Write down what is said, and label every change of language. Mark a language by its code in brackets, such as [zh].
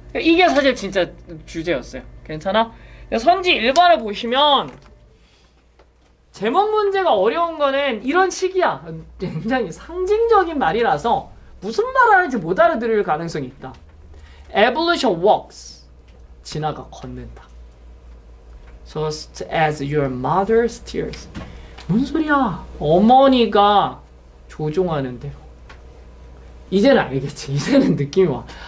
[ko] 이게 사실 진짜 주제였어요. 괜찮아? 선지 1번을 보시면 제목 문제가 어려운 거는 이런 식이야. 굉장히 상징적인 말이라서 무슨 말 하는지 못 알아들을 가능성이 있다. [en] Evolution walks, [ko] 진화가 걷는다. [en] Just as your mother steers. [ko] 뭔 소리야? 어머니가 조종하는 대로. 이제는 알겠지. 이제는 느낌이 와.